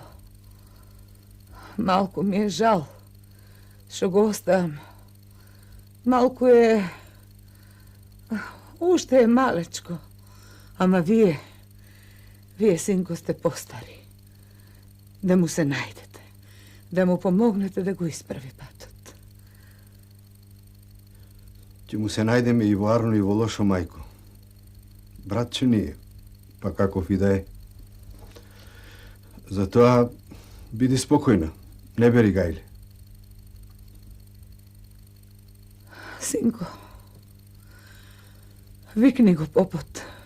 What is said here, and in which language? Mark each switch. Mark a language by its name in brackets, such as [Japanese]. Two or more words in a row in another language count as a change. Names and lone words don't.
[Macedonian] Malko mi je žal što go ostavim. Malko je... Ušte je malečko. Ama vi je, sinko, ste postari. Da mu se najdete. Da mu pomognete da go ispravi patot. Ќе му се најдеме и во арно и во лошо, мајко. Братче ни е, па каков и да е. Затоа биди спокојна, не бери гајле. Sinko, vikni go poput.